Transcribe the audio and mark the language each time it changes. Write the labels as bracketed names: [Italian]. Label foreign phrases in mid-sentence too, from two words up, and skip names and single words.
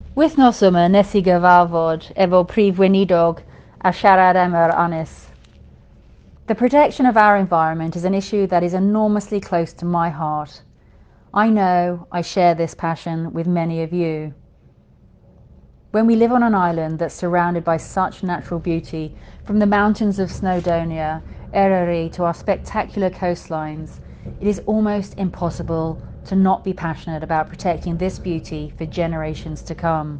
[Welsh] Wythnos yma nes I gyfarfod efo Prif Weinidog a siarad am yr ynys. [English] The protection of our environment is an issue that is enormously close to my heart. I know I share this passion with many of you. When we live on an island that's surrounded by such natural beauty, from the mountains of Snowdonia, Eryri to our spectacular coastlines, it is almost impossible to not be passionate about protecting this beauty for generations to come.